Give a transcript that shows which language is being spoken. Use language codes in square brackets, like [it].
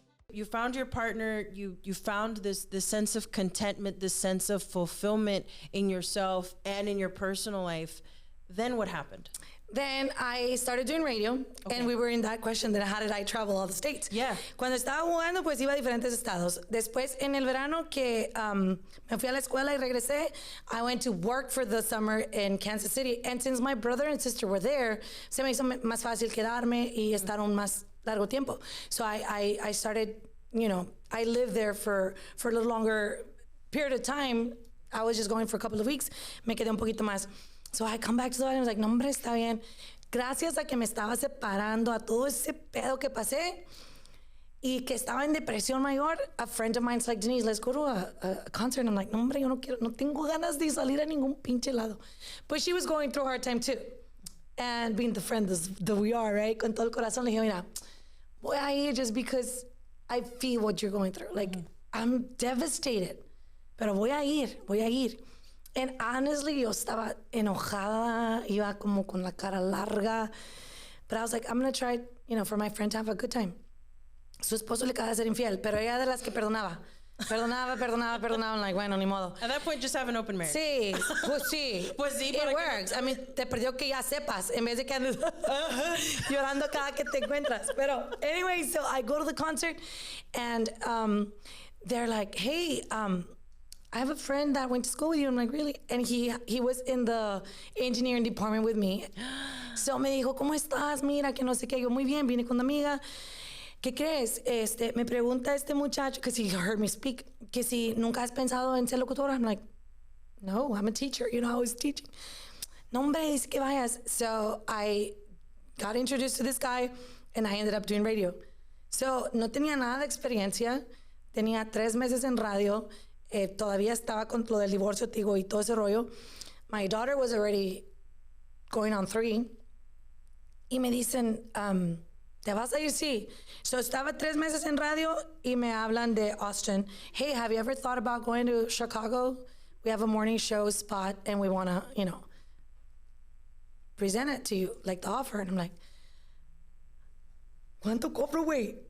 [en] You found your partner, you found this sense of contentment, this sense of fulfillment in yourself and in your personal life. Then what happened? Then I started doing radio, and we were in that question that how did I travel all the states? Yeah. [es] Cuando estaba jugando, pues iba a diferentes estados. Después, en el verano que me fui a la escuela y regresé, [en] I went to work for the summer in Kansas City. And since my brother and sister were there, [es] se me hizo más fácil quedarme y estar un más largo tiempo. [en] So I started, I lived there for a little longer period of time. I was just going for a couple of weeks. [es] Me quedé un poquito más. [en] So I come back to the and I was like, [es] no, hombre, está bien. Gracias a que me estaba separando, a todo ese pedo que pasé y que estaba en depresión mayor, [en] a friend of mine's like, Denisse, let's go to a concert. And I'm like, [es] no, hombre, yo no quiero, no tengo ganas de salir a ningún pinche lado. [en] But she was going through a hard time too. And being the friend that we are, right? [es] Con todo el corazón, le dije, mira, voy a ir [en] just because I feel what you're going through. Like, I'm devastated, [es] pero voy a ir. [en] And honestly, [es] yo estaba enojada, iba como con la cara larga. [en] But I was like, I'm going to try, for my friend to have a good time. [es] Su esposo le acaba de ser infiel, pero ella de las que perdonaba. [en] I'm like, [es] bueno, ni modo. [en] At that point, just have an open marriage. [es] Sí, pues sí. Pues sí, [en] it works. I mean, [es] te perdió que ya sepas, en vez de que andes llorando cada que te encuentras. [en] Pero anyway, so I go to the concert, and they're like, hey, I have a friend that went to school with you. I'm like, really? And he was in the engineering department with me. [es] So me dijo, ¿cómo estás? Mira, que no sé qué. Yo, muy bien, vine con una amiga. ¿Qué crees? Me pregunta este muchacho, [en] because he heard me speak, [es] que si nunca has pensado en ser locutora. [en] I'm like, no, I'm a teacher. I was teaching. [es] No, hombre, dice que vayas. [en] So I got introduced to this guy, and I ended up doing radio. [es] So no tenía nada de experiencia. Tenía 3 meses en radio. Todavía estaba con lo del divorcio, digo, y todo ese rollo. [en] My daughter was already going on 3. [es] Y me dicen, ¿te vas a ir? Sí. So estaba 3 meses en radio y me hablan de Austin. [en] Hey, have you ever thought about going to Chicago? We have a morning show spot and we want to, present it to you, like the offer. And I'm like, [es] ¿cuánto cobro, güey?